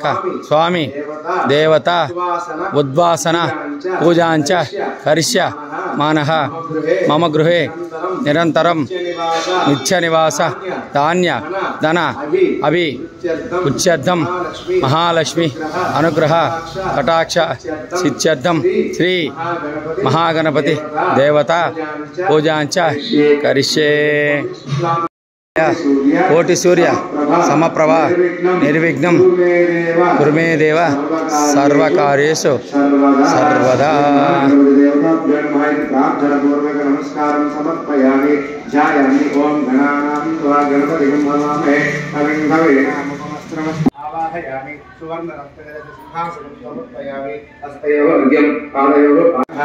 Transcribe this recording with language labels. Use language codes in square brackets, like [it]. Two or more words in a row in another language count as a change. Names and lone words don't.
[sa] స్వామి దేవత ఉద్వాసన పూజాంచ కరిష్య మానః మమ గృహే నిరంతరం నిత్య నివాస ధాన్య ధన అభి ఉచ్యర్థం మహాలక్ష్మి అనుగ్రహ కటాక్ష సిద్ధ్యర్థం శ్రీ మహాగణపతి దేవత పూజాంచ కరిష్యే. కోటి సూర్య సమప్రభ నిర్విఘ్నం కురు మే దేవ సర్వకార్యేషు సర్వదా. नमस्कारं समर्पयामि ध्यायामि ओम गणानां त्वा गणपतिं नमामि कविं भवेनामस्त्रम् आवाहयामि सुवर्णरत्नसिंहासनं समर्पयामि हस्तयोः अर्घ्यं पादयोः पादः